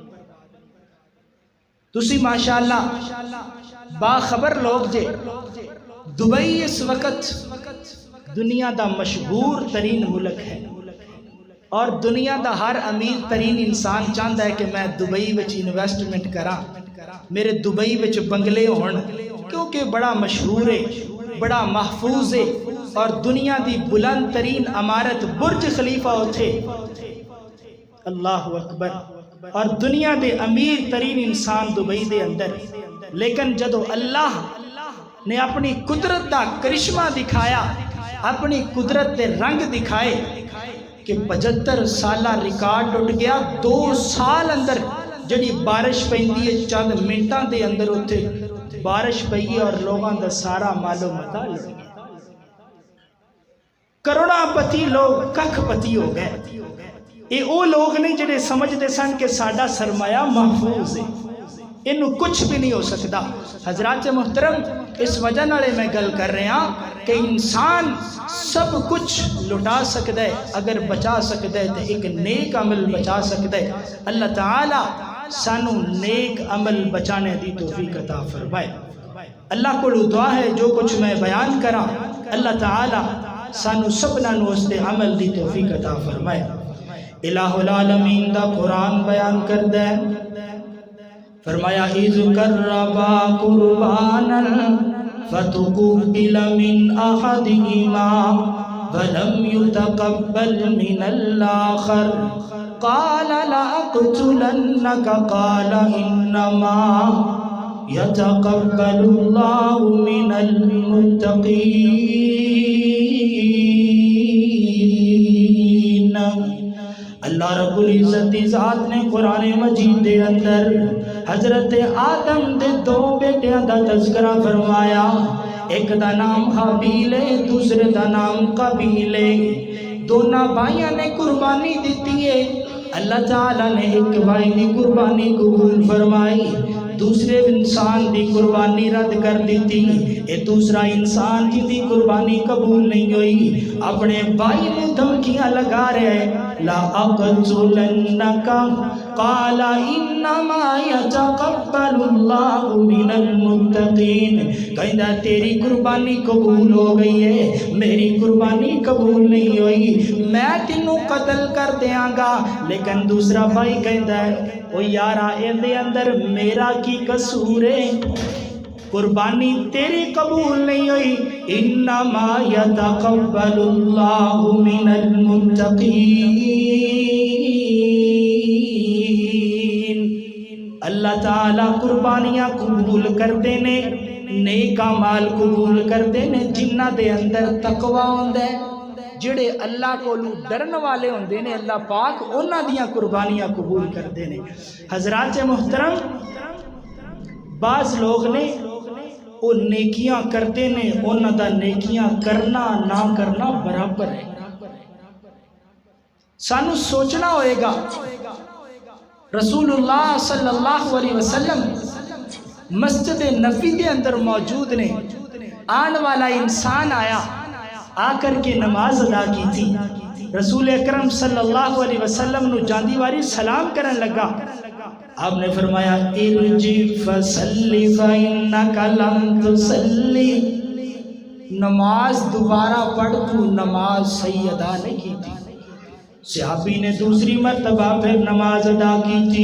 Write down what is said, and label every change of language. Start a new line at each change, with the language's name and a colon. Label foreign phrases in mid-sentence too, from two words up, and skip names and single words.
Punjabi: تسی ماشاءاللہ باخبر لوگ جے دبئی اس وقت دنیا دا مشہور ترین ملک ہے، اور دنیا دا ہر امیر ترین انسان چاہتا ہے کہ میں دبئی وچ انویسٹمنٹ کراں، میرے دبئی وچ بنگلے ہون، کیونکہ بڑا مشہور ہے، بڑا محفوظ ہے، اور دنیا دی بلند ترین عمارت برج خلیفہ اتھے،
Arabic: اللہ اکبر،
Punjabi: اور دنیا دے امیر ترین انسان دبئی دے اندر۔ لیکن جدو اللہ نے اپنی قدرت دا کرشمہ دکھایا، اپنی قدرت دے رنگ دکھائے کہ 75 سالہ ریکارڈ ٹوٹ گیا، 2 سال اندر جڑی بارش پیندی ہے چند منٹاں دے اندر اتھے بارش پئی اور لوگاں دا سارا مال و متاع لٹ گیا، کروڑاں پتی لوگ ککھ پتی ہو گئے۔ یہ وہ لوگ نہیں جڑے سمجھتے سن کہ ساڈا سرمایہ محفوظ ہے، انہوں کچھ بھی نہیں ہو سکتا۔ حضرات محترم، اس وجہ نالے میں گل کر رہے ہیں کہ انسان سب کچھ لٹا سکتا ہے اگر بچا سکتا ہے، تو ایک نیک عمل بچا سکتا ہے۔ اللہ تعالیٰ سانو نیک عمل بچانے دی توفیق عطا فرمائے۔ اللہ کو دعا ہے جو کچھ میں بیان کراں اللہ تعالیٰ سانو سبنا نو اس دے عمل دی توفیق عطا فرمائے۔ الہ العالمین دا قرآن بیان کر دے، فرمایا
Arabic: اذ قربا قربانا فتقبل من احدہما ولم يتقبل من الآخر قال لأقتلنك قال انما يتقبل اللہ من المتقین۔
Punjabi: اللہ رب العزت دی ذات نے قرآن مجید دے اندر حضرت آدم دے 2 بیٹیاں دا تذکرہ فرمایا، ایک دا نام حابیل ہے، دوسرے دا نام قابیل ہے۔ دونوں بھائیاں نے قربانی دیتی ہے، اللہ تعالیٰ نے ایک بھائی دی قربانی قبول فرمائی، دوسرے انسان دی قربانی رد کر دیتی، یہ دوسرا انسان جن دی قربانی قبول نہیں ہوئی اپنے بھائی نے دھمکیاں لگا رہے،
Arabic: لا اقتلنک قال انما يتقبل اللہ من المتقین،
Punjabi: کہندا تیری قربانی قبول ہو گئی ہے میری قربانی قبول نہیں ہوئی، میں تینوں قتل کر دیاں گا۔ لیکن دوسرا بھائی کہندا ہے او یارا اندے اندر میرا کی قصور ہے، قربانی تیری قبول نہیں ہوئی،
Arabic: انما يتقبل اللہ من المتقین،
Punjabi: اللہ تعالیٰ قربانیاں قبول کرتے نے، نیک اعمال قبول کرتے نے جنہ دے اندر تقوی ہوندا ہے، جڑے اللہ کو ڈرن والے ہوندے نے اللہ پاک انہاں دیاں قربانیاں قبول کرتے نے۔ حضرات محترم، بعض لوگ نے وہ نیکیاں کرتے نے، انہاں دا نیکیاں کرنا نہ کرنا برابر ہے۔ سانو سوچنا ہوئے گا، رسول اللہ
Arabic: صلی اللہ علیہ وسلم
Punjabi: مسجد نبوی کے اندر موجود نے، آن والا انسان آیا، آ کر کے نماز ادا کی تھی، رسول اکرم
Arabic: صلی اللہ علیہ وسلم
Punjabi: نو جاندی واری سلام کرن لگا، آپ نے فرمایا
Arabic: ارجی فصلی فإنک لم تصلی،
Punjabi: نماز دوبارہ پڑھ، تو نماز صحیح ادا نہیں کی تھی۔
Urdu: صحابی نے دوسری مرتبہ پھر نماز ادا کی تھی.